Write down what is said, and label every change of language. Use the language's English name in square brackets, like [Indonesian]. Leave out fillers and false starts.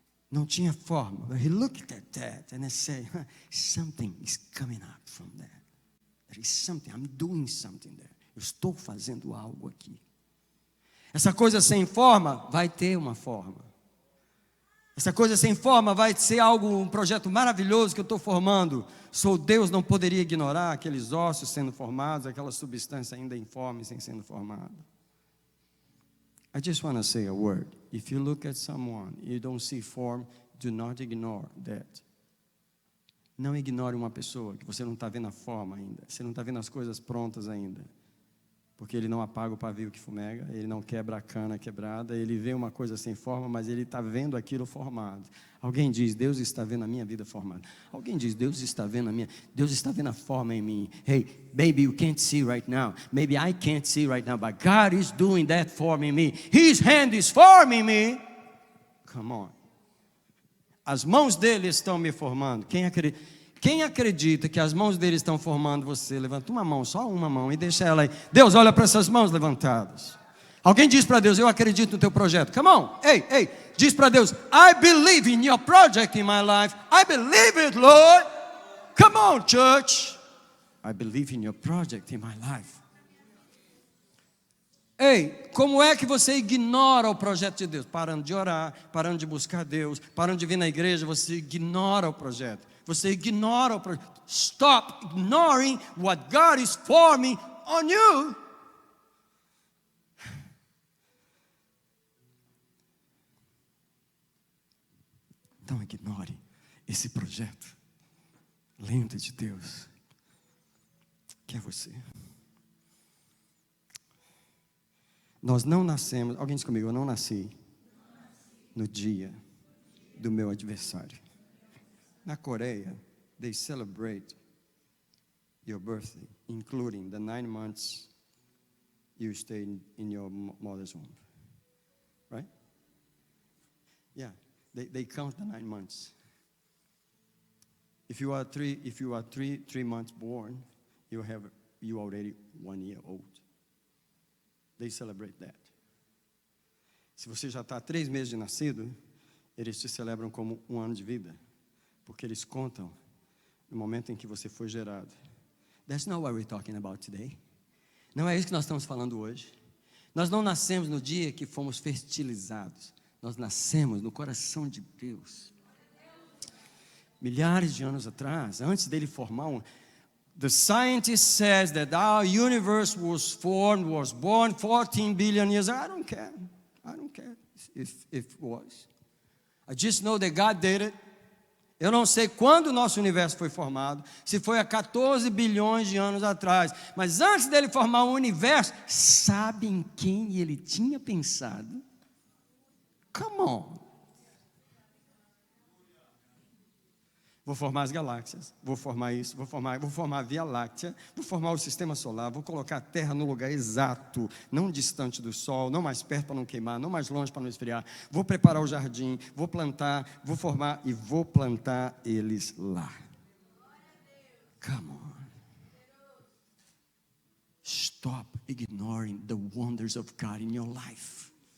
[Portuguese] Não tinha forma, [English] but he looked at that and he said, something is coming up from that. There is something, I'm doing something there. [Portuguese] Eu estou fazendo algo aqui. Essa coisa sem forma vai ter uma forma. Essa coisa sem forma vai ser algo, um projeto maravilhoso que eu estou formando. Sou Deus, não poderia ignorar aqueles ossos sendo formados, aquela substância ainda informe sem sendo formada. [English] I just want to say a word. If you look at someone, you don't see form, do not ignore that. [Portuguese] Não ignore uma pessoa que você não está vendo a forma ainda. Você não está vendo as coisas prontas ainda. Porque ele não apaga o pavio que fumega, ele não quebra a cana quebrada, ele vê uma coisa sem forma, mas ele está vendo aquilo formado. Alguém diz, Deus está vendo a minha vida formada. Alguém diz, Deus está vendo a forma em mim. [English] Hey, maybe you can't see right now. Maybe I can't see right now, but God is doing that form in me. His hand is forming me. Come on. [Portuguese] As mãos dele estão me formando. Quem acredita que as mãos dele estão formando você? Levanta uma mão, só uma mão, e deixa ela aí. Deus, olha para essas mãos levantadas. Alguém diz para Deus, eu acredito no teu projeto. [English] Come on, [Portuguese] ei, diz para Deus, [English] I believe in your project in my life. I believe it, Lord. Come on, church. I believe in your project in my life. [Portuguese] Ei, como é que você ignora o projeto de Deus? Parando de orar, parando de buscar Deus, parando de vir na igreja, você ignora o projeto. Você ignora o projeto. [English] Stop ignoring what God is forming on you. [Portuguese] Não ignore esse projeto lindo de Deus, que é você. Nós não nascemos, alguém diz comigo, eu não nasci no dia do meu adversário. Na Coreia, [English] they celebrate your birthday, including the 9 months you stayed in your mother's womb. Right? Yeah, they count the 9 months. If you are three months born, you already 1 year old. They celebrate that. [Portuguese] Se você já está 3 meses de nascido, eles te celebram como 1 ano de vida, porque eles contam no momento em que você foi gerado. [English] That's not what we're talking about today. [Portuguese] Não é isso que nós estamos falando hoje. Nós não nascemos no dia que fomos fertilizados. Nós nascemos no coração de Deus. Milhares de anos atrás, antes dele formar [English] the scientist says that our universe was born 14 billion years ago. I don't care if it was. I just know that God did it. [Portuguese] Eu não sei quando o nosso universo foi formado, se foi há 14 bilhões de anos atrás, mas antes dele formar o universo, sabe em quem ele tinha pensado? [English] Come on. [Portuguese] Vou formar as galáxias, vou formar isso, vou formar a Via Láctea, vou formar o sistema solar, vou colocar a Terra no lugar exato, não distante do Sol, não mais perto para não queimar, não mais longe para não esfriar. Vou preparar o jardim, vou plantar, vou formar e vou plantar eles lá. [English] Come on. Stop ignoring the wonders of God in your life.